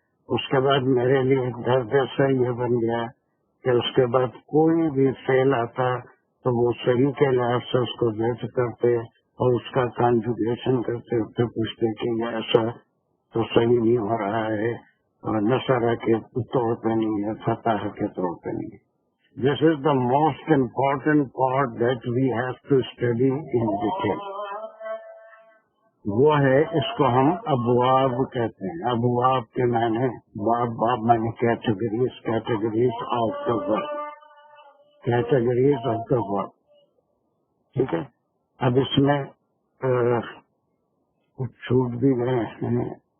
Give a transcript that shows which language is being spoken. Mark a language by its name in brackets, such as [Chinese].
[Urdu] اس کے بعد میرے لیے درد سے یہ بن گیا کہ اس کے بعد کوئی بھی فیل آتا تو وہ صحیح کے لحاظ سے اس کو درج کرتے اور اس کا کانجوگیشن کرتے، پھر پوچھتے کہ یہ ایسا تو صحیح نہیں ہو رہا ہے، اور نصرہ کے طور پہ نہیں ہے، فتح کے طور پہ نہیں ہے. [English] This is the most important part that we have to study in detail. [Urdu] وہ ہے، اس کو ہم ابواب کہتے ہیں. ابواب کے معنی باب معنی categories of the word, categories of the word. ٹھیک ہے. اب اس میں کچھ چھوٹ بھی گئے ہیں.